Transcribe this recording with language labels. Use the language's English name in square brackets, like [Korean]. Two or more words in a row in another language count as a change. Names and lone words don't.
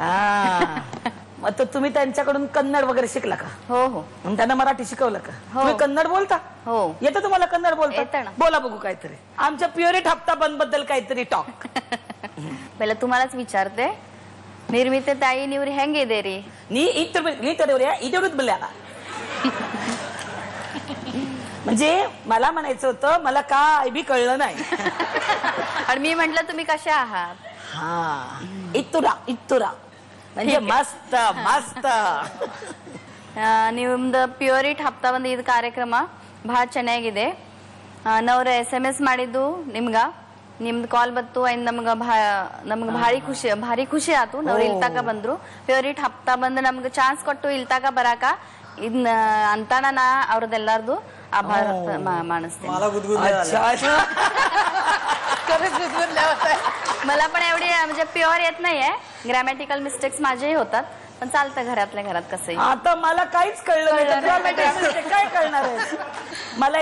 [Marathi] मग तर तुम्ही त्यांच्याकडून कन्नड वगैरे शिकला का? हो हो. त्यांना मराठी शिकवलं का? तुम्ही कन्नड बोलता? हो. येतं तुम्हाला कन्नड बोलता? येतं ना. बोला बघू काहीतरी. आमच्या प्युरिट हप्ता बंद बद्दल काहीतरी टॉक. पहिलं तुम्हालाच विचारते, निर्मिते ताई निवरी ಹೆಂಗಿದ್ದೀರಿ? ನೀ इथेवढीच बोलल्या. म्हणजे मला म्हणायचं होतं मला काय बी कळलं नाही. आणि मी म्हंटल तुम्ही कशा आहात? हा इतुरा म्हणजे मस्त मस्त. [Kannada] ನಿಮ್ದು ಪ್ಯೂರಿಟ್ ಹಪ್ತಾ ಬಂದು ಇದು ಕಾರ್ಯಕ್ರಮ ಬಹಳ ಚೆನ್ನಾಗಿದೆ. ನವ್ರ SMS ಮಾಡಿದ್ದು ನಿಮ್ದು ಕಾಲ್ ಬತ್ತು ಅಂಡ್ ನಮ್ಗೆ ಭಾರಿ ಖುಷಿ ಆತು. ನವ್ರು ಇಲ್ಲಿ ತಕ ಬಂದ್ರು. ಪ್ಯೂರಿಟ್ ಹಪ್ತಾ ಬಂದು ನಮ್ಗೆ ಚಾನ್ಸ್ ಕೊಟ್ಟು ಇಲ್ಲಿ ತಕ ಬರಾಕ ಇದನ್ನ ಅಂತಾನ ನಾ ಅವ್ರದ್ದೆಲ್ಲಾರ್ದು [Marathi] आभार मानसते. मला पण एवढी म्हणजे प्युअर येत नाहीये. [English] grammatical mistakes [Marathi] माझेही होतात, पण चालतं घरातल्या घरात कसंही. आता मला काहीच कळलं नाही. काय कळणार आहे मला?